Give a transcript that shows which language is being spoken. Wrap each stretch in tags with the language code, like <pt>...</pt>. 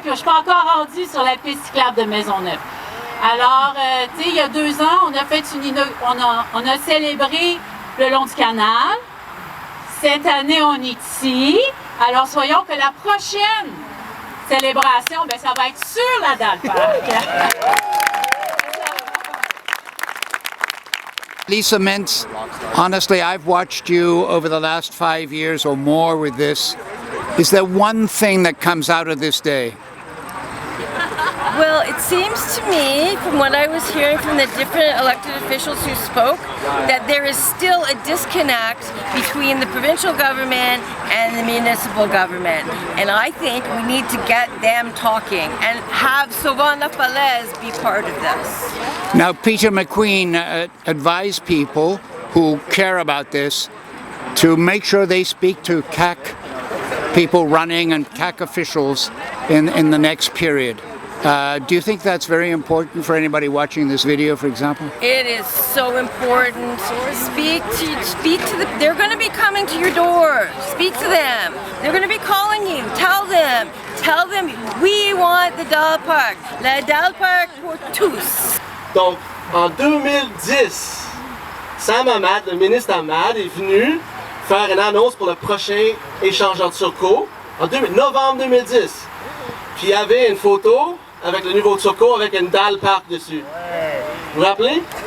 <fr>Puis, je suis pas encore rendue sur la piste cyclable de Maisonneuve. Alors, tu sais, il y a 2 ans, on a fait on a célébré le long du canal. Cette année, on est ici. Alors, soyons que la prochaine célébration, ben, ça va être sur la Dalpark.</fr> <en>Lisa Mintz, honestly, I've watched you over the last 5 years or more with this. Is there one thing that comes out of this day? Well, it seems to me, from what I was hearing from the different elected officials who spoke, that there is still a disconnect between the provincial government and the municipal government. And I think we need to get them talking and have Sauvon La Falaise be part of this. Now, Peter McQueen advised people who care about this to make sure they speak to CAC people running and CAC officials in the next period. Do you think that's very important for anybody watching this video, for example? It is so important. Speak to the, they're going to be coming to your door. Speak to them. They're going to be calling you. Tell them, we want the Dalpark.</en> <fr>La Dalpark pour tous. Donc, en 2010, Sam Ahmad, le ministre Ahmad, est venu faire une annonce pour le prochain échangeur de Turcot en novembre 2010. Puis il y avait une photo avec le nouveau Turcot avec une Dalpark dessus. Vous vous rappelez?</fr>